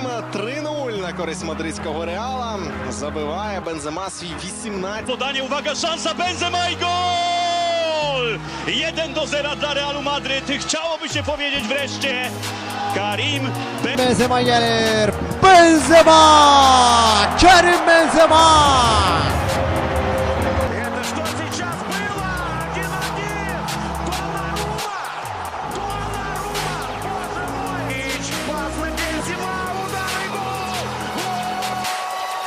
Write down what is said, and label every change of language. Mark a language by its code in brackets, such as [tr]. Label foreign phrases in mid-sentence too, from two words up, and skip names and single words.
[uk] 3-0 на користь мадридського Реала. Забиває Бензема свій 18. [pl] Podanie, uwaga, szansa Benzema i gol! 1-0 dla Realu Madryt. Chciałoby się powiedzieć wreszcie. Karim. [tr] Benzema gelir. Benzema! Karim Benzema! [ru] Это что сейчас было? 1-1! Донарума! Боже мой! Пас на Бензема, удар и гол!